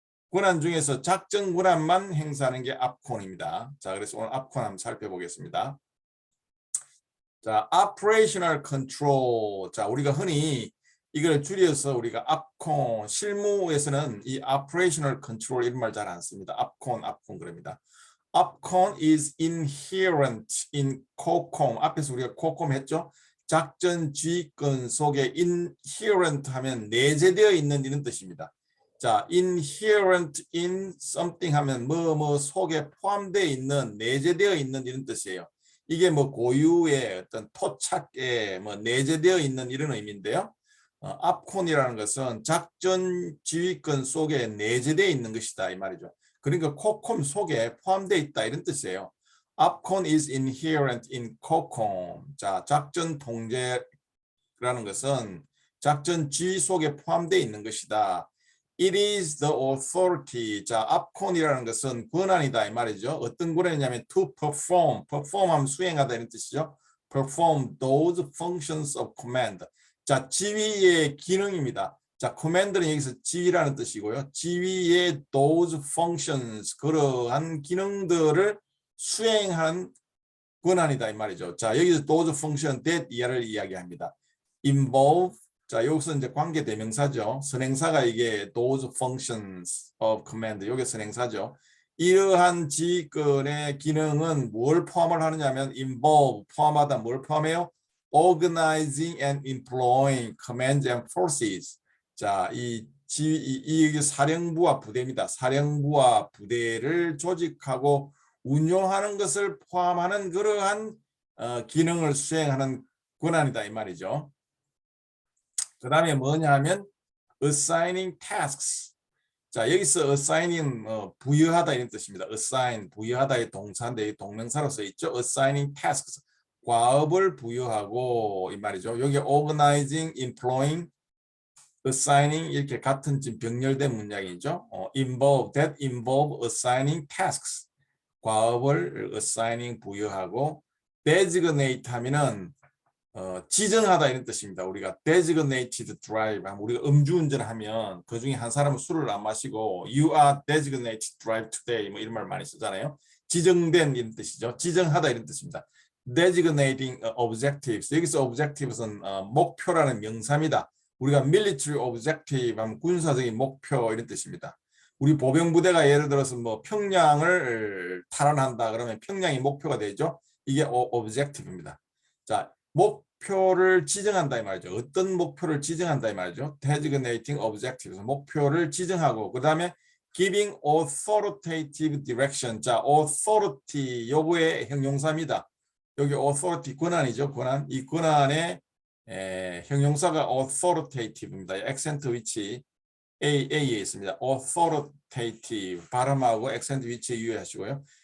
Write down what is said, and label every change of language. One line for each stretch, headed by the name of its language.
Korean: 권한 중에서 작전 권한만 행사하는 게 앞콘입니다. 자, 그래서 오늘 앞콘 한번 살펴보겠습니다.
English: 자, operational control.
Korean: 자, 우리가 흔히 이걸 줄여서 우리가 앞콘, 실무에서는 이
English: operational control
Korean: 이런 말 잘 안 씁니다. 앞콘 그럽니다.
English: upcon is inherent in COCOM.
Korean: 앞에서 우리가 COCOM 했죠. 작전 지휘권 속에 inherent 하면 내재되어 있는 이런 뜻입니다. 자,
English: inherent in something
Korean: 하면 뭐 속에 포함되어 있는, 내재되어 있는 이런 뜻이에요. 이게 뭐 고유의 어떤 토착에 뭐 내재되어 있는 이런 의미인데요. upcon이라는 것은 작전 지휘권 속에 내재되어 있는 것이다 이 말이죠. 그러니까 코콤 속에 포함되어 있다 이런 뜻이에요.
English: upcon is inherent in COCOM.
Korean: 자, 작전 통제라는 것은 작전 지휘 속에 포함되어 있는 것이다.
English: It is the authority.
Korean: 자, upcon이라는 것은 권한이다 이 말이죠. 어떤 권한이냐면
English: to perform
Korean: 하면 수행하다 이런 뜻이죠.
English: perform those functions of command.
Korean: 자, 지휘의 기능입니다. 자, command는 여기서 지휘라는 뜻이고요. 지휘의
English: those functions,
Korean: 그러한 기능들을 수행하는 권한이다 이 말이죠. 자, 여기서
English: those function that
Korean: 이하를 이야기합니다. involve, 자, 여기서 이제 관계 대명사죠. 선행사가 이게 those functions of command, 이게 선행사죠. 이러한 지휘권의 기능은 뭘 포함을 하느냐면 involve, 포함하다, 뭘 포함해요?
English: organizing and employing commands and forces.
Korean: 자, 이 사령부와 부대입니다. 사령부와 부대를 조직하고 운용하는 것을 포함하는 그러한 기능을 수행하는 권한이다 이 말이죠. 그 다음에 뭐냐 하면
English: assigning tasks.
Korean: 자, 여기서 assigning 부여하다 이런 뜻입니다. assign 부여하다의 동사인데 동명사로 써 있죠.
English: assigning tasks
Korean: 과업을 부여하고 이 말이죠. 여기 organizing, employing, assigning 이렇게 같은 지금 병렬된 문장이죠.
English: involve, that involve assigning tasks
Korean: 과업을 assigning 부여하고 designate 하면은 지정하다 이런 뜻입니다. 우리가
English: designated drive
Korean: 우리가 음주운전하면 그 중에 한 사람은 술을 안 마시고
English: you are designated drive today
Korean: 뭐 이런 말 많이 쓰잖아요. 지정된 이런 뜻이죠. 지정하다 이런 뜻입니다.
English: designating objectives
Korean: 여기서 objectives는 목표라는 명사입니다. 우리가
English: military objective
Korean: 하면 군사적인 목표 이런 뜻입니다. 우리 보병부대가 예를 들어서 뭐 평양을 탈환한다 그러면 평양이 목표가 되죠. 이게 objective입니다. 자, 목표를 지정한다 이 말이죠. 어떤 목표를 지정한다 이 말이죠.
English: designating objectives
Korean: 목표를 지정하고 그 다음에
English: giving authoritative direction.
Korean: 자, authority 요거의 형용사입니다. 여기 authority 권한이죠. 권한. 이 권한의 형용사가 authoritative입니다. 액센트 위치 A에 있습니다. authoritative 발음하고 액센트 위치에 유의하시고요.